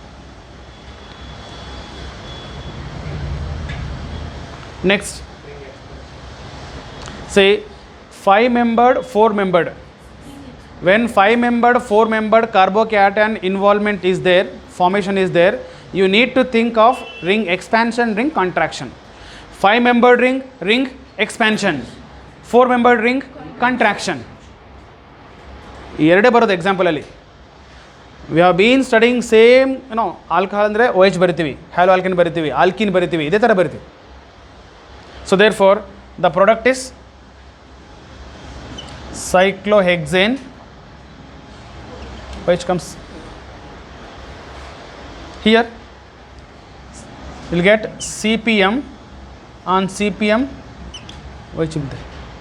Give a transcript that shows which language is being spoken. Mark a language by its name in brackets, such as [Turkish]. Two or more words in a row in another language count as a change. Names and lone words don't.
[English] Next, say 5-membered, 4-membered. When 5-membered, 4-membered carbocation involvement is there, formation is there, you need to think of ring expansion, ring contraction. 5-membered ring, ring expansion. 4-membered ring, contraction. [Kannada] ಎರಡೇ ಬರೋದು ಎಕ್ಸಾಂಪಲ್ ಅಲ್ಲಿ. [English] we have been studying same alcohol [Kannada] ಅಂದರೆ OH ಬರಿತೀವಿ, ಹ್ಯಾಲೋ ಆಲ್ಕಿನ್ ಬರಿತೀವಿ, ಆಲ್ಕಿನ್ ಬರಿತೀವಿ, ಇದೇ ಥರ ಬರಿತೀವಿ. [English] so therefore the product is cyclohexane, which comes here. You will get CPM on CPM, which will be there.